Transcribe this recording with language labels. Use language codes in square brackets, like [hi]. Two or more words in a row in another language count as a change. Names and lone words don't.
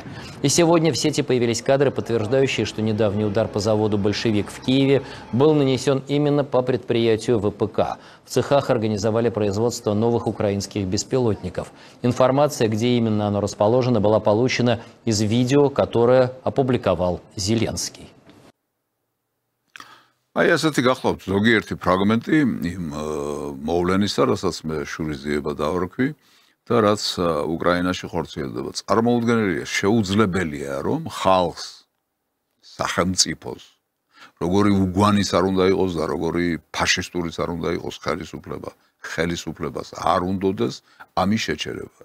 [ru] И сегодня в сети появились кадры, подтверждающие, что недавний удар по заводу «Большевик» в Киеве был нанесен именно по предприятию ВПК. В цехах организовали производство новых украинских беспилотников. Информация, где именно оно расположено, была получена из видео, которое опубликовал Зеленский. [ka] აი ასეთი გახლავთ ზოგიერთი ფრაგმენტი იმ მოვლენისა, რასაც მე შურისძიება დავარქვი და რაც უკრაინაში ხორციელდება. წარმოუდგენელია, შეუძლებელია, რომ ხალხს, სახელმწიფოს, როგორი უგვანის არ უნდა იყოს და როგორი ფაშისტურიც არ უნდა იყოს ხელისუფლებას არ უნდოდეს ამის შეჩერება.